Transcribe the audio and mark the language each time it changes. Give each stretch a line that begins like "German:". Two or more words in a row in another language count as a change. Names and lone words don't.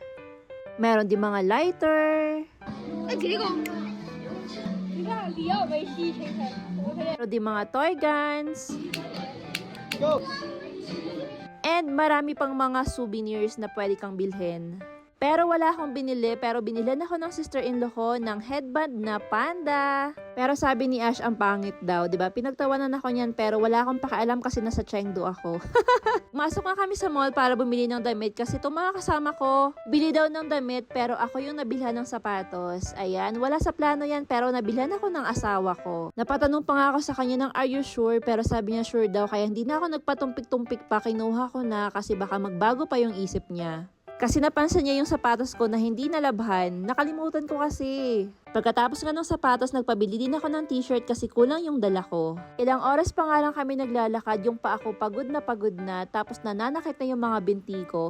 Filipino: Meron din mga lighter.
Chinese: 哎，这个，你看里奥维西先生，
Filipino: Pero di mga
English: toy guns.
Filipino: And marami pang mga souvenirs na pwede kang bilhin. Pero wala akong binili, pero binilhan ako ng sister-in-law ko ng headband na panda. Pero sabi ni Ash, ang pangit daw, 'di ba? Pinagtawanan ako niyan, pero wala akong pakialam kasi nasa Chengdu ako. Masok nga kami sa mall para bumili ng damit kasi itong mga kasama ko, bili daw ng damit pero ako yung nabilhan ng sapatos. Ayan, wala sa plano yan pero nabilhan ako ng asawa ko. Napatanong pa nga ako sa kanya ng
English: are you sure?
Filipino: Pero sabi niya sure daw kaya hindi na ako nagpatumpik-tumpik pa, kinuha ko na kasi baka magbago pa yung isip niya. Kasi napansin niya yung sapatos ko na hindi nalabhan. Nakalimutan ko kasi. Pagkatapos nga ng sapatos, nagpabili din ako ng t-shirt kasi kulang yung dala ko. Ilang oras pa nga lang kami naglalakad, yung pa ako pagod na, tapos nananakit na yung mga binti ko.